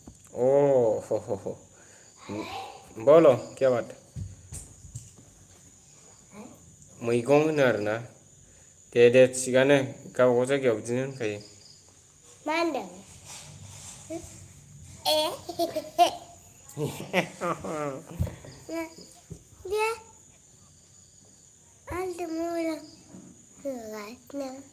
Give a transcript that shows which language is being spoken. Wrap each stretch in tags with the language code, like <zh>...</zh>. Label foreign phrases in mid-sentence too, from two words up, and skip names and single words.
<hi>Oh, ho, ho, ho. Bolo, क्या बात है?</hi> <brx>मैगं होनो आरोना दे थिगानो गावबागाव जायगायाव बिदिनो होनखायो मा होनदों ए दे आलदा मोजां होगासिनो</brx>